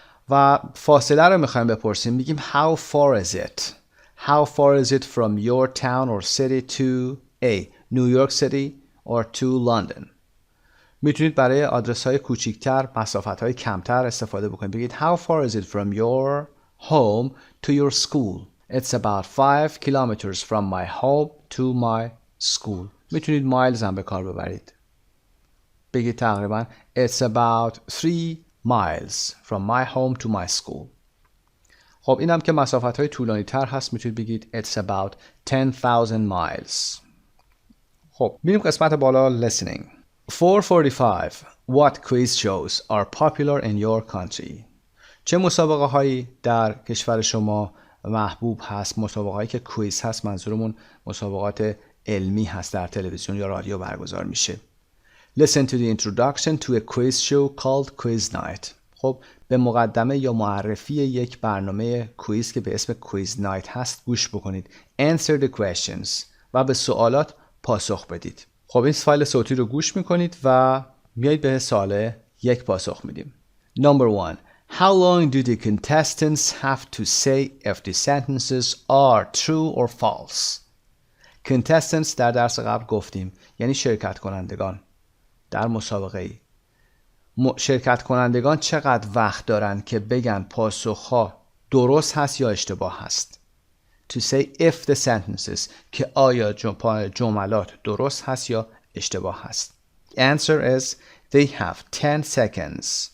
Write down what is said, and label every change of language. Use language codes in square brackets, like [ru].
[fa] و فاصله رو میخوایم بپرسیم میگیم [en] How far is it? How far is it from your town or city to A. New York City or to London? [fa] میتونید برای آدرس های کوچیکتر مسافت های کمتر استفاده بکنید. بگید [en] How far is it from your home to your school? It's about 5 kilometers from my home to my school. [fa] میتونید مایلز هم به کار ببرید. بگید تقریبا [en] It's about 3 miles from my home to my school. [fa] خب این هم که مسافت های طولانی تر هست میتونید بگید [en] It's about 10,000 miles. [fa] خب میریم قسمت بالا listening. [en] 445 What quiz shows are popular in your country? [fa] چه مسابقه هایی در کشور شما محبوب هست؟ مسابقه هایی که کویز هست منظورمون مسابقات علمی هست در تلویزیون یا رادیو برگزار میشه. [en] Listen to the introduction to a quiz show called Quiz Night. [fa] خب به مقدمه یا معرفی یک برنامه کویز که به اسم کویز نایت هست گوش بکنید. [en] Answer the questions [fa] و به سوالات پاسخ بدید. خب این فایل صوتی رو گوش میکنید و میایید به سوال یک پاسخ میدیم. [en] Number 1. How long do the contestants have to say if the sentences are true or false? [fa] Contestants در درس قبل گفتیم یعنی شرکت کنندگان در مسابقه ای. شرکت کنندگان چقدر وقت دارن که بگن پاسخها درست هست یا اشتباه هست. [en] To say if the sentences [fa] که آیا جملات درست هست یا اشتباه هست. [en] The answer is they have 10 seconds.